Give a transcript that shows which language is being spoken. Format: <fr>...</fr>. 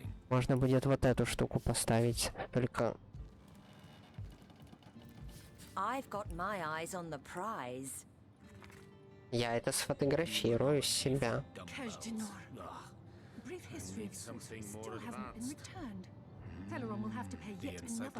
<ru>Можно будет вот эту штуку поставить, только...</ru> <en>I've got my eyes on the prize.</en> <ru>Я это сфотографирую с себя.</ru> <en>Cache d'Nor. Brief history of sorcery still hasn't been returned. Celeron will have to pay yet another</en>